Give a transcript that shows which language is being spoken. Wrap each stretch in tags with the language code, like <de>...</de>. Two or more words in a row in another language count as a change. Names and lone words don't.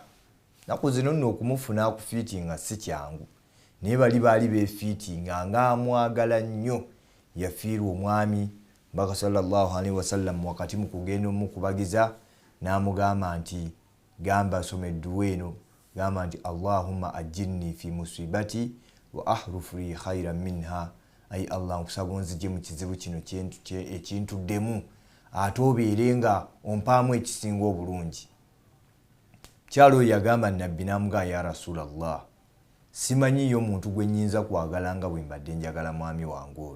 <lg>Naku zino nno okumufuna akufiitinga si kyangu, naye baali beefiitinga ng'amwagala nnyo. Yafiirwa omwami Mbaka</lg> <ar>صلى الله عليه وسلم</ar> <lg>wakati mu kugenda omukubagiza n'amugamba nti gamba soma edduwa eno, gamba nti</lg> <ar>اللهم أجرني في مصيبتي وأخلف لي خيرا منها.</ar> <lg>Ayi Allah, nkusaba onzigye mu kizibu kino ekintuddemu, ate obeere nga ompaamu ekisinga obulungi. Kyalo yagamba Nabbi n'amugamba,</lg> <ar>يا رسول الله,</ar> <lg>simanyiyo omuntu gwe nnyinza kwagala nga bwe mbadde njagala mwami wange ono.</lg>